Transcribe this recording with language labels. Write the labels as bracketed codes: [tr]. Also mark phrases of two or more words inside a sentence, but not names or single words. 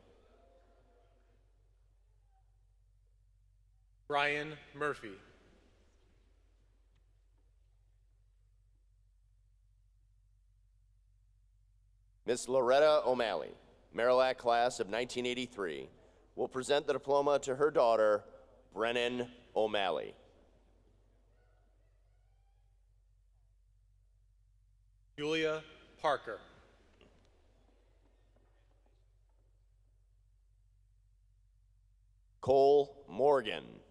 [en] Brian Murphy. Miss Loretta O'Malley, Marillac class of 1983, will present the diploma to her daughter, Brennan O'Malley. Julia Parker. Cole Morgan.